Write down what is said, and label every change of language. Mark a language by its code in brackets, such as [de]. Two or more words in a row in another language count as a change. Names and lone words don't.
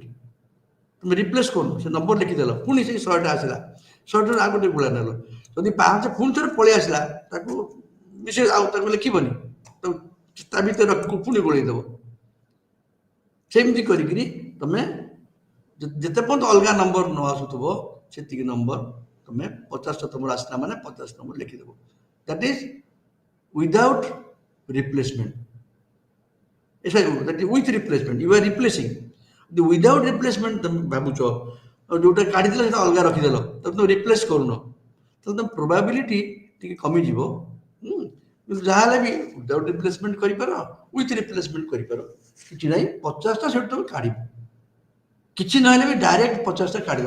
[or] তুমি ରିପ୍ଲେସ୍ କରୁନ, ସେ ନମ୍ବର ଲେଖିଦେଲ, ପୁଣି ସେଇ 100ଟା ଆସିଲା, 100ଟାରୁ ଆଉ ଗୋଟେ ଗୁଳା ନେଲ, ଯଦି 5 ପୁଣି ଥରେ ପଳେଇ ଆସିଲା, ତାକୁ ମିଶେଇ ଆଉ ତାକୁ ଲେଖିବନି, ତା ଭିତରେ ପୁଣି ଗୋଳେଇ ଦେବ। ସେମିତି କରିକିରି ତମେ ଯେତେ ପର୍ଯ୍ୟନ୍ତ ଅଲଗା ନମ୍ବର ନ ଆସୁଥିବ ସେତିକି ନମ୍ବର ତମେ 50ଟା ତମର ଆସିଲା ମାନେ 50 ନମ୍ବର ଲେଖିଦେବ। [en] that is without replacement. that is with replacement, you are replacing. The without replacement [or] ତମେ ଭାବୁଛ ଯୋଉଟା କାଢିଦେଲ ସେଟା ଅଲଗା ରଖିଦେଲ, ତମେ ରିପ୍ଲେସ୍ କରୁନ, ତାହେଲେ ତମ ପ୍ରୋବାବିଲିଟି ଟିକେ କମିଯିବ। କିନ୍ତୁ ଯାହାହେଲେ ବି [en] without replacement [or] କରିପାର, [en] with replacement [or] କରିପାର, କିଛି ନାହିଁ। 50ଟା ସେଠୁ ତମେ କାଢିବ, କିଛି ନହେଲେ ବି ଡାଇରେକ୍ଟ 50ଟା କାଢିଦବ।